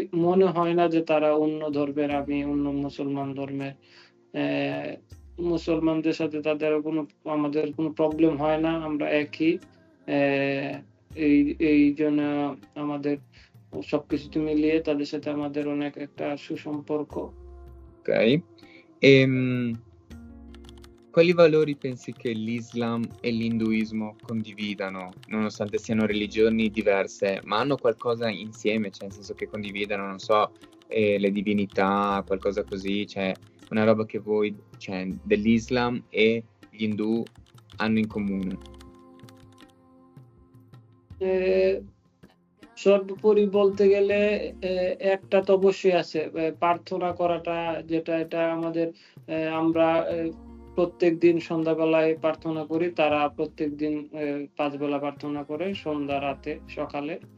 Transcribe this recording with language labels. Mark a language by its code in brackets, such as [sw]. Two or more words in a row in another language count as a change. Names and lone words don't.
[bn] মনে হয় না যে তারা অন্য ধর্মের, আমি অন্য মুসলমান ধর্মের। মুসলমানদের সাথে আমাদের কোনো প্রবলেম হয় না। আমরা একই। এইজন্য আমাদের সবকিছুতে মিলিয়ে তাদের সাথে আমাদের অনেক একটা সুসম্পর্ক। [it] Ok. Quali valori pensi che l'Islam e l'induismo condividano, nonostante siano religioni diverse, ma hanno qualcosa insieme, cioè nel senso che condividano, non so, le divinità, qualcosa così, cioè una roba che voi, cioè dell'Islam e gli indù hanno in comune? [bn] সর্বোপরি বলতে গেলে একটা তো অবশ্যই আছে। প্রার্থনা করাটা, এটা আমাদের আমরা প্রত্যেকদিন সন্ধ্যাবেলায় প্রার্থনা করি। তারা প্রত্যেকদিন ৫ বেলা প্রার্থনা করে, সন্ধ্যা, রাতে, সকালে।